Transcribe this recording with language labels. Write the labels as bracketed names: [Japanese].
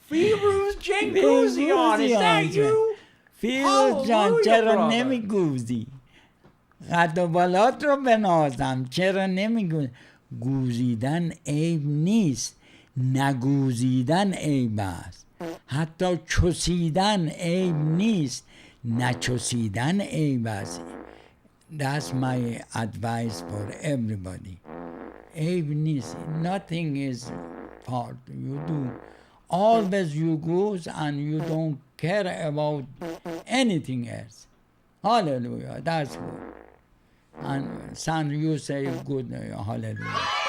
[English] Firuz Jenguzion, is that you? [Persian] فیروز جان [English] Hallelujah, [Persian] چرا [English] brother. [Persian] نمیگوزی؟ قد و بالات رو بنازم چرا نمیگوزی؟ گوزیدن عیب نیست، نگوزیدن عیب است. حتی چسیدن عیب نیست، نچسیدن عیب است. [English] That's my advice for everybody. [Persian] عیب نیست. [English] Nothing is fault. You do. Always you goose and you don't care about anything else. Hallelujah. That's good. And son, you say good. Hallelujah.